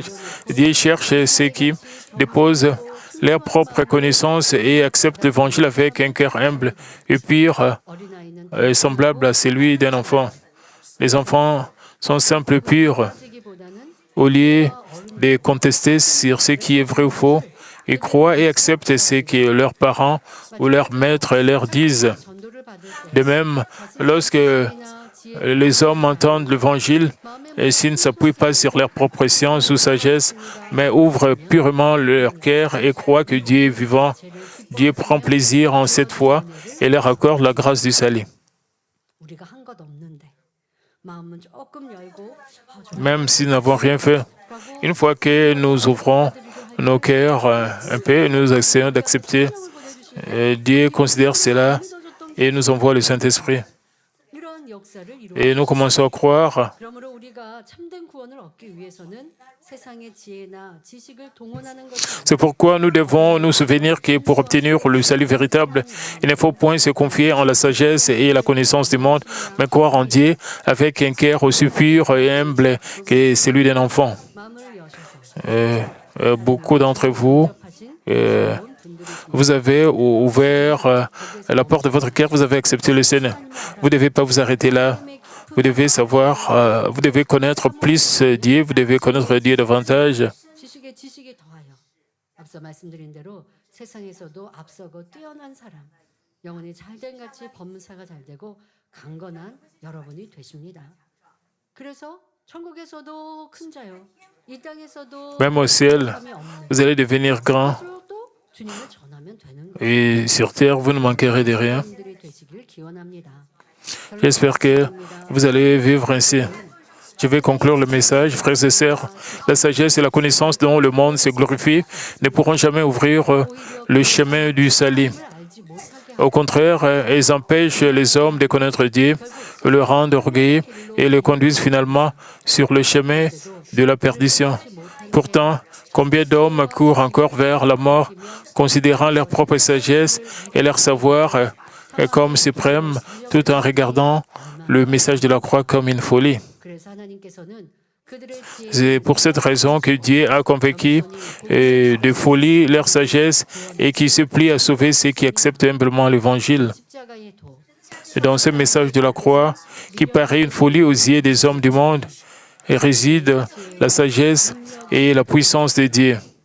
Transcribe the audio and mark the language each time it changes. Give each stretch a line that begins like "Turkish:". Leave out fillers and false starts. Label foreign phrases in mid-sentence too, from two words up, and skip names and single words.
French: Dieu cherche ceux qui déposent leur propre connaissance et acceptent l'Évangile avec un cœur humble et pur,
Korean: 어린아이는
French: semblable à celui d'un enfant. Les enfants sont simples et purs.
Korean: 쓰기보다는
French: Au lieu de contester sur ce qui est vrai ou faux, ils croient et acceptent ce que leurs parents ou leurs maîtres leur disent.
Korean: 전도를 받을 때
French: De même, lorsque les hommes entendent l'Évangile, et s'ils ne s'appuient pas sur leur propre science ou sagesse, mais ouvrent purement leur cœur et croient que Dieu est vivant, Dieu prend plaisir en cette foi et leur accorde la grâce du salut.
Korean: 우리가 한 것 없는데 마음은 조금 열고
French: Même si nous n'avons rien fait, une fois que nous ouvrons nos cœurs un peu, nous essayons d'accepter, Dieu considère cela et nous envoie le Saint-Esprit.
Korean: 이런 역사를 이루어
French: Et nous commençons à croire.
Korean: 그러므로 우리가 참된 구원을 얻기 위해서는 세상의 지혜나 지식을 동원하는 것이 아니라
French: C'est pourquoi nous devons nous souvenir que pour obtenir le salut véritable, il ne faut point se confier en la sagesse et la connaissance du monde, mais croire en Dieu avec un cœur aussi pur et humble que celui d'un enfant.
Korean: 마음을 여셔서
French: Beaucoup d'entre vous,
Korean: 하신 euh, 분들이
French: vous avez ouvert la porte de votre cœur, vous avez accepté le Seigneur. Vous ne devez pas vous arrêter là. Vous devez savoir, vous devez connaître plus Dieu, vous devez connaître Dieu davantage.
Korean: 지식에 지식이 더하여 앞서 말씀드린 대로 세상에서도 앞서고 뛰어난 사람 영혼이 잘된 같이 범사가 잘되고 강건한 여러분이 되십니다. 그래서 천국에서도 큰 자요 이 땅에서도
French: Même au ciel,
Korean: 부족함이 없는
French: vous allez devenir grand
Korean: 또 주님을 전하면 되는
French: et sur terre, vous ne manquerez de rien.
Korean: 분들이 되시길 기원합니다.
French: J'espère que vous allez vivre ainsi. Je vais conclure le message, frères et sœurs. La sagesse et la connaissance dont le monde se glorifie ne pourront jamais ouvrir le chemin du salut.
Korean: 알지 못하게
French: Au contraire, elles empêchent les hommes de connaître Dieu, le rendent orgueilleux et les conduisent finalement sur le chemin de la perdition. Pourtant, combien d'hommes courent encore vers la mort, considérant leur propre sagesse et leur savoir comme suprême, tout en regardant le message de la croix comme une folie.
Korean: 그래서 하나님께서는 그들의 지혜
French: C'est pour cette raison que Dieu a convaincu de folie leur sagesse et qui se plie à sauver ceux qui acceptent humblement l'Évangile.
Korean: 십자가의 도
French: Et dans ce message de la croix, qui paraît une folie aux yeux des hommes du monde, réside la sagesse et la puissance de Dieu.